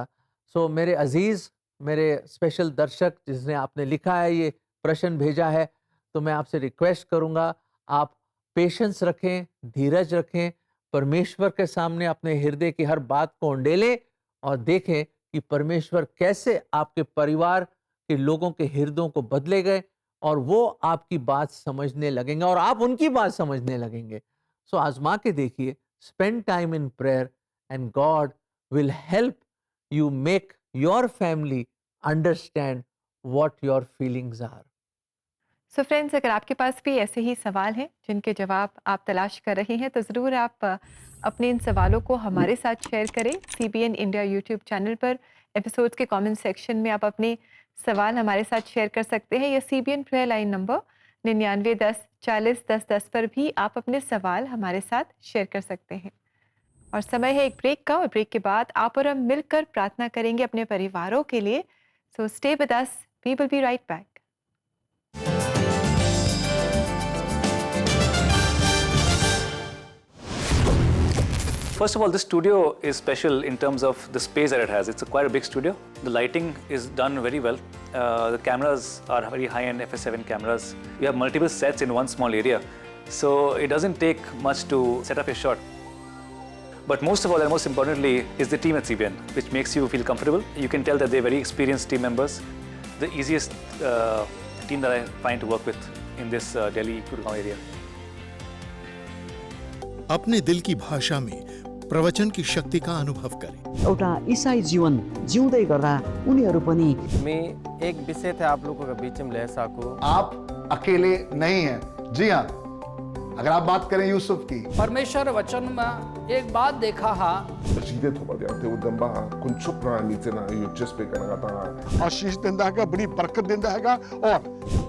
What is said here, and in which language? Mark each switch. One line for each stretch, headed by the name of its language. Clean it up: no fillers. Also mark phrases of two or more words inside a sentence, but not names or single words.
Hindi: सो मेरे अजीज, मेरे स्पेशल दर्शक, जिसने आपने लिखा है, ये प्रश्न भेजा है, तो मैं आपसे रिक्वेस्ट करूंगा, आप पेशेंस रखें, धीरज रखें, परमेश्वर के सामने अपने हृदय की हर बात को उंडेलें और देखें कि परमेश्वर कैसे आपके परिवार के लोगों के हृदयों को बदले गए और वो आपकी बात समझने लगेंगे और आप उनकी बात समझने लगेंगे।
English: सो
Hindi: आजमा के देखिए,
English: spend time in prayer and God will help you make your family understand what your feelings are. so friends,
Hindi: अगर आपके पास भी ऐसे ही सवाल हैं जिनके जवाब आप तलाश कर रहे हैं, तो ज़रूर आप अपने इन सवालों को हमारे साथ शेयर करें। CBN इंडिया
English: YouTube channel
Hindi: पर एपिसोड्स के
English: comment section
Hindi: में आप अपने सवाल हमारे साथ शेयर कर सकते हैं, या CBN
English: prayer line number
Hindi: 9910 40 10 10 पर भी आप अपने सवाल हमारे साथ शेयर कर सकते हैं। और समय है एक ब्रेक का, और ब्रेक के बाद आप और हम मिलकर प्रार्थना करेंगे अपने परिवारों के लिए।
English: so stay with us, we will be right back. First of all, this studio is special in terms of the space that it has. It's quite a big studio. The lighting is done very well. The cameras are very high-end FS7 cameras. We have multiple sets in one small area. So it doesn't take much to set up a shot. But most of all, and most importantly, is the team at CBN, which makes you feel comfortable. You can tell that they're very experienced team members. The easiest team that I find to work with in this Delhi Gurgaon area.
Hindi: अपने दिल की भाषा में प्रवचन की शक्ति का अनुभव करें।
Nepali: एउटा ईसाई जीवन जिउँदै गर्दा उनीहरू पनि
Hindi: मैं एक विषय थे आप लोगों के बीच में ले सकूं। आप अकेले नहीं हैं। जी हाँ, अगर आप बात करें यूसुफ की, परमेश्वर वचन में एक बात देखा हा आशीष देता है, बड़ी बरकत देता है और